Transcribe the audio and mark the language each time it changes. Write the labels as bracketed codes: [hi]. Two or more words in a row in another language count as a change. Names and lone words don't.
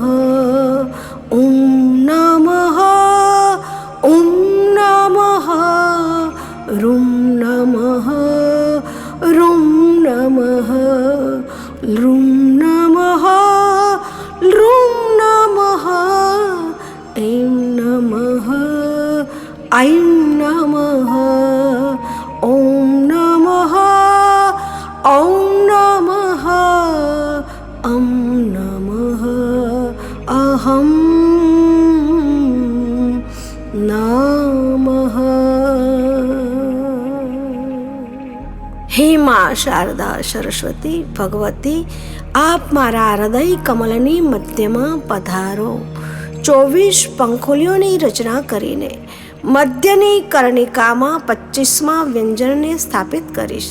[sa] उम नमः, उम नमः, रुम नमः, रुम नमः, लुम नमः, लुम नमः, ऐं नमः, ऐं नमः, ॐ नमः, ॐ नमः, ॐ नमः, अहं नमः. [gu] હે માં શારદા સરસ્વતી ભગવતી, આપ મારા હૃદય કમલની મધ્યમાં પધારો. 24 પંખોલીઓની રચના કરીને મધ્યની કર્ણિકામાં 25મા વ્યંજનને સ્થાપિત કરીશ.